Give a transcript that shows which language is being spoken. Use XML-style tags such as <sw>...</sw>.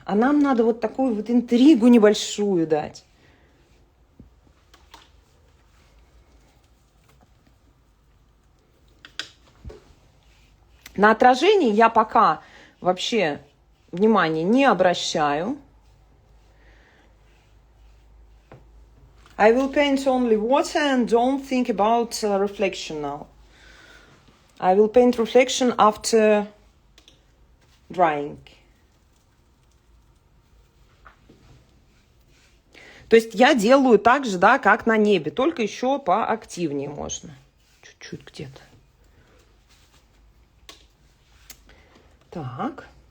<ru>А нам надо вот такую вот интригу небольшую дать. На отражение я пока вообще внимания не обращаю.</ru> <en>I will paint only water and don't think about reflection now. I will paint reflection after drying.</en> <ru>То есть я делаю так же, да, как на небе, только еще поактивнее можно. Чуть-чуть где-то. Так.</ru>